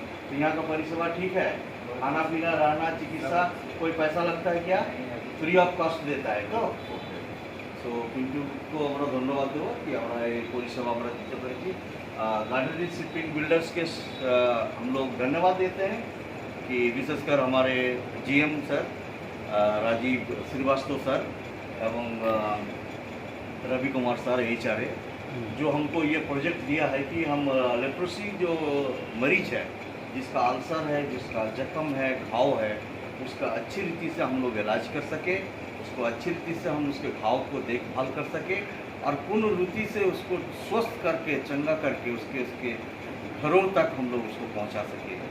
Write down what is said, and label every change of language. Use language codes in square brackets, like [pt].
[hi] तो यहाँ का परिसेवा ठीक है? खाना पीना, रहना, चिकित्सा, कोई पैसा लगता है क्या? ফ্রি অফ কস্ট দেতা है তো? [bn] সো পিন্টুকে আমরা ধন্যবাদ দেবো কি আমরা এই পরিষেবা আমরা দিতে পেরেছি। [hi] गार्डनरी शिपिंग बिल्डर्स के हम लोग धन्यवाद देते हैं कि विशेषकर हमारे GM sir Rajiv Srivastava sir एवं रवि कुमार सर HR, जो हमको ये प्रोजेक्ट दिया है कि हम लेप्रोसी जो मरीज है, जिसका अल्सर है, जिसका जख्म है, घाव है, उसका अच्छी रीति से हम लोग इलाज कर सके, उसको अच्छी रीति से हम उसके घाव को देखभाल कर सके, और पूर्ण रीति से उसको स्वस्थ करके, चंगा करके उसके घरों तक हम लोग उसको पहुंचा सके।